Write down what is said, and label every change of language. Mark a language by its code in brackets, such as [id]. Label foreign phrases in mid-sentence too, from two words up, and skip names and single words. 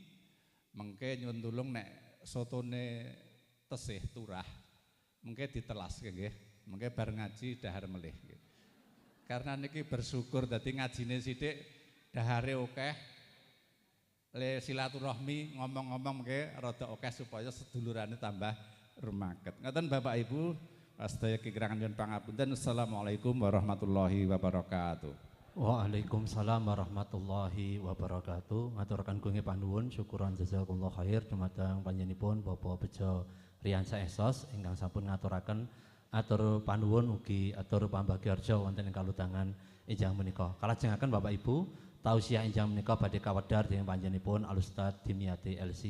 [jv] Mengke nyuwun tulung nek sotone tesih turah mengke ditelas nggih, mengke bar ngaji dahar melih. Karena niki bersyukur dadi ngajine sithik dahare akeh, le silaturahmi ngomong-ngomong mengke rada akeh supaya sedulurane tambah rumaket. Ngoten Bapak Ibu, sedaya kekirangan nyuwun pangapunten. [ar] السلام عليكم ورحمة الله وبركاته. وعليكم السلام ورحمة الله وبركاته. [jv] Ngaturaken kenging panuwun syukuran [ar] جزاكم الله خير [jv] dumateng panjenenganipun Bapak Bejo Riansyah Esos ingkang sampun ngaturaken atur panuwun ugi atur pambagiyarja wonten ing kalutangan enjang menika. Kalajengaken Bapak Ibu, tausiah enjang menika badhe kawedhar dening panjenenganipun Al Ustaz Dimyati LC.